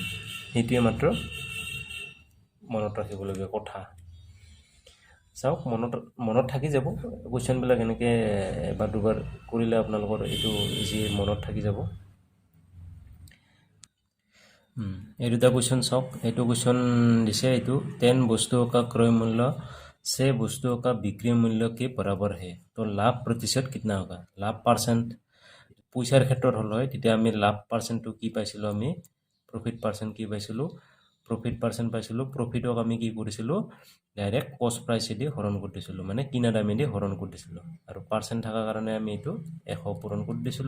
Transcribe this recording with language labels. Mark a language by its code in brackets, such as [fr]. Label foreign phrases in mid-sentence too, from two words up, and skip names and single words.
[as] সেইটোৱে মাত্ৰ মনত ৰাখিবলগীয়া কথা। চাওক মনত থাকি যাব কুৱেশ্যনবিলাক, এনেকৈ এবাৰ দুবাৰ কৰিলে আপোনালোকৰ এইটো ইজি মনত থাকি যাব। এই দুটা কুৱেশ্যন চাওক, এইটো কুৱেশ্যন দিছে, [hi] এইটো 10 वस्तुओं का क्रय मूल्य से वस्तुओं का बिक्री मूल्य के बराबर है तो लाभ प्रतिशत कितना होगा। [as] লাভ পাৰ্চেণ্ট পইচাৰ ক্ষেত্ৰত হ'ল হয় তেতিয়া আমি লাভ পাৰ্চেণ্টটো কি পাইছিলোঁ, আমি [en] profit percent [as] কি পাইছিলোঁ, [en] profit percent [as] পাইছিলোঁ। প্ৰফিটক আমি কি কৰিছিলোঁ, [en] direct cost price-দি [as] হৰণ কৰি দিছিলোঁ, মানে কিনা দামেদি হৰণ কৰি দিছিলোঁ, আৰু পাৰ্চেণ্ট থকাৰ কাৰণে আমি এইটো 100 পূৰণ কৰি দিছিলোঁ।